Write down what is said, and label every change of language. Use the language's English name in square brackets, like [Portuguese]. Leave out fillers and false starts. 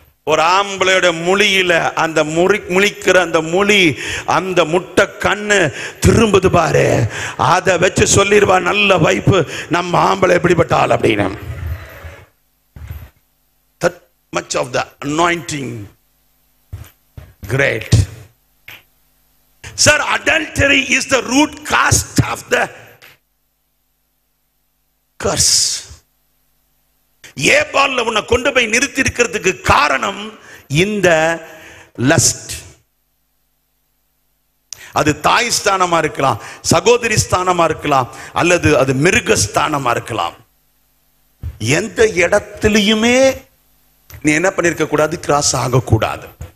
[Tamil] ஒரு ஆம்பளையோட மொழியில அந்த முழிக்கிற அந்த மொழி, அந்த முட்டை கண்ணு திரும்புது பாரு, அதை வச்சு சொல்லிடுவா நல்ல வைப்பு நம்ம ஆம்பளை எப்படிப்பட்ட ஆள் அப்படின்னு. [English] That much of the anointing. Great. Sir, adultery is the root cause of the curse. [Tamil] ஏபால்ல உன்னை கொண்டு போய் நிறுத்தி இருக்கிறதுக்கு காரணம் இந்த லஸ்ட். அது தாய் ஸ்தானமா இருக்கலாம், சகோதரி ஸ்தானமா இருக்கலாம், அல்லது அது மிருக ஸ்தானமா இருக்கலாம். எந்த இடத்திலையுமே நீ என்ன பண்ணிருக்க கூடாது, கிராஸ் ஆகக்கூடாது.